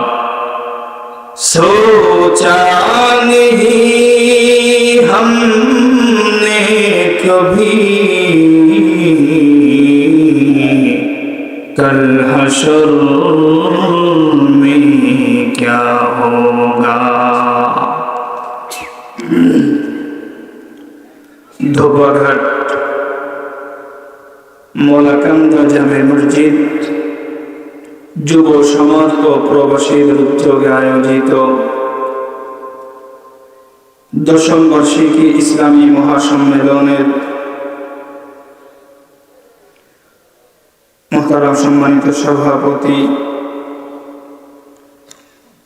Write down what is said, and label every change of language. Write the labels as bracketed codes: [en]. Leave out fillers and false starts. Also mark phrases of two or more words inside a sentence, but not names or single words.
[ur] سوچا نہیں ہم نے کبھی کل حشر میں کیا ہوگا. [bn] ধোপাঘাট মোলাকান্দা জামে মসজিদ যুব সমাজ ও প্রবাসীদের উদ্যোগে আয়োজিত দশম বার্ষিকী ইসলামী মহাসম্মেলনের মোহতারাম সম্মানিত সভাপতি